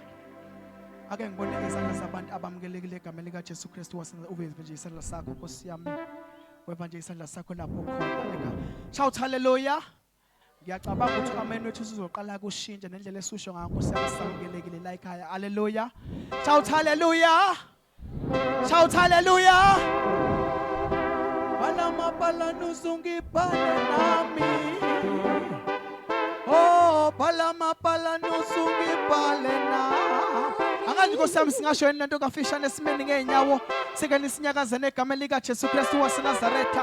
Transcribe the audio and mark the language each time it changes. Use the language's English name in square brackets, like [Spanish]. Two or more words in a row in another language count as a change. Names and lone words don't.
[Zulu] Ake ngibone izandla zabantu abamukelekile egameni likaJesu Kristu waseNazaretha. Uveze nje isandla sakho Nkosi yami. Weva nje isandla sakho lapho khona. [English] Shout hallelujah. [Zulu] Ngiyacabanga ukuthi amen wethu sizoqala kushintsha nendlela esusho ngayo Nkosi yami samukelekile la ekhaya. [English] Hallelujah. Shout hallelujah. Shout hallelujah. [Zulu] Balama balanuzungibhale nami. Oh, balama balanuzungibhale nami. Angazi Nkosi yami singasho yini lento kafishane esimeni ngeenyawo sike nisinyakaza negameni lika Jesu Kristu waseNazaretha.